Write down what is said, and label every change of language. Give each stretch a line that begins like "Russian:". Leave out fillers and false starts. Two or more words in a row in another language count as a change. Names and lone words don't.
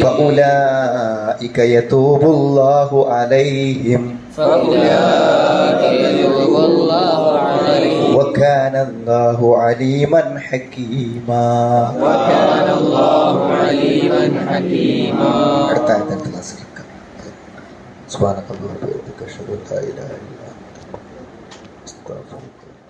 Arabic: فأولئك يتوب الله عليهم فأولئك يتوب الله عليهم وكان الله عليما حكيما. وكان الله عليما حكيما.
Malayalam: അടുത്ത ആയത്തിന്റെ ക്ലാസ്സിലേക്ക്
Arabic: سبحان الله وبحمده أشهد أن لا إله إلا أنت أستغفرك.